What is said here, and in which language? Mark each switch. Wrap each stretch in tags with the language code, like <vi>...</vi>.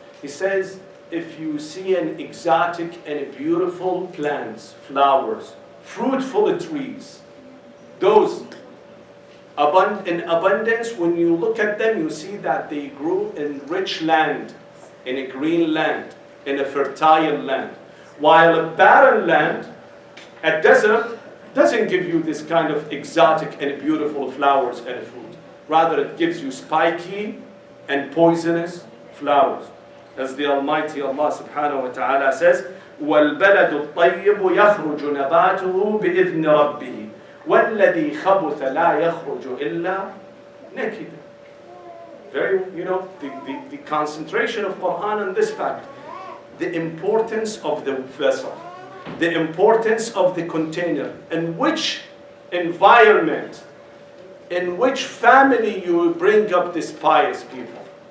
<en>He says, if you see an exotic and beautiful plants, flowers, fruitful trees, those in abundance, when you look at them, you see that they grew in rich land, in a green land, in a fertile land. While a barren land, a desert, doesn't give you this kind of exotic and beautiful flowers and fruit. Rather, it gives you spiky and poisonous flowers. As the Almighty Allah subhanahu wa ta'ala says,</en> <ar>وَالْبَلَدُ الطَّيِّبُ يَخْرُجُ نَبَاتُهُ بِإِذْنِ رَبِّهِ وَالَّذِي خَبُثَ لَا يَخْرُجُ إِلَّا نَكِدًا.</ar> <en>Very, the concentration of Quran on this fact, the importance of the vessel, the importance of the container, in which environment, in which family you bring up these pious people.</en>